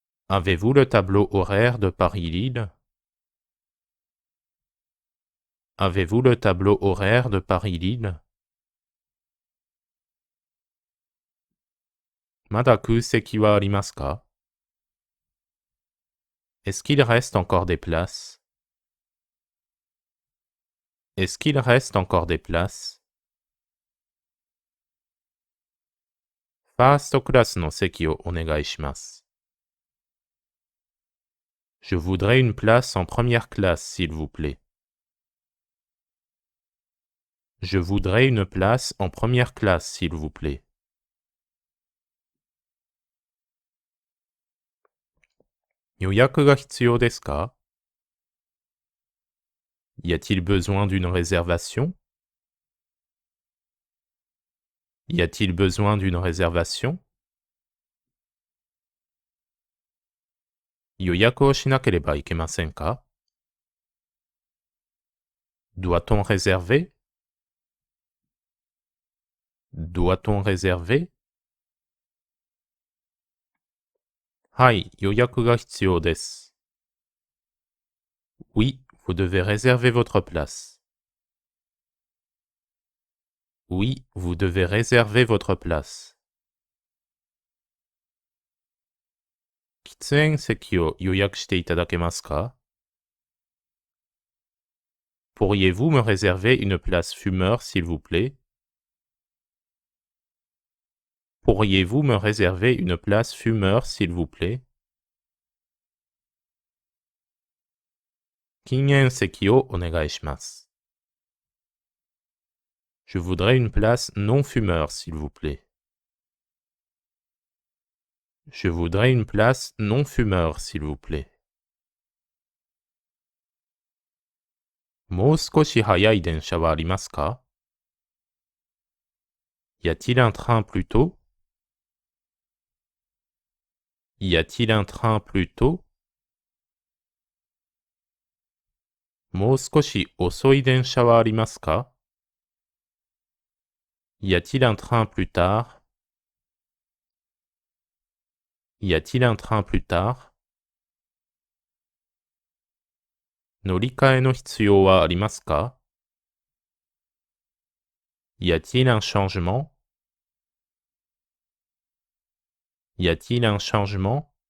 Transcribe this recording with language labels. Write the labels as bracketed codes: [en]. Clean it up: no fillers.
[fr] Avez-vous le tableau horaire de Paris-Lille? Avez-vous le tableau horaire de Paris-Lille? [ja] まだ空席はありますか？ [fr] Est-ce qu'il reste encore des places? Est-ce qu'il reste encore des places? [ja] ファーストクラスの席をお願いします。 [fr] Je voudrais une place en première classe, s'il vous plaît. Je voudrais une place en première classe, s'il vous plaît. [ja] 予約が必要ですか？ [fr] Y a-t-il besoin d'une réservation? Y a-t-il besoin d'une réservation? [ja] 予約をしなければいけませんか？ [fr] Doit-on réserver? Doit-on réserver? [ja] はい、予約が必要です。 [fr] Oui, vous devez réserver votre place. Oui, vous devez réserver votre place. [ja] 喫煙席を予約していただけますか？ [fr] Pourriez-vous me réserver une place fumeur, s'il vous plaît? Pourriez-vous me réserver une place fumeur, s'il vous plaît? [ja] 禁煙席をお願いします。 [fr] Je voudrais une place non fumeur, s'il vous plaît. Je voudrais une place non fumeur, s'il vous plaît. [ja] もう少し早い電車はありますか？ [fr] Y a-t-il un train plus tôt? Y a-t-il un train plus tôt? [ja] もう少し遅い電車はありますか？ [fr] Y a-t-il un train plus tard? Y a-t-il un train plus tard? [ja] 乗り換えの必要はありますか？ [fr] Y a-t-il un changement? Y a-t-il un changement?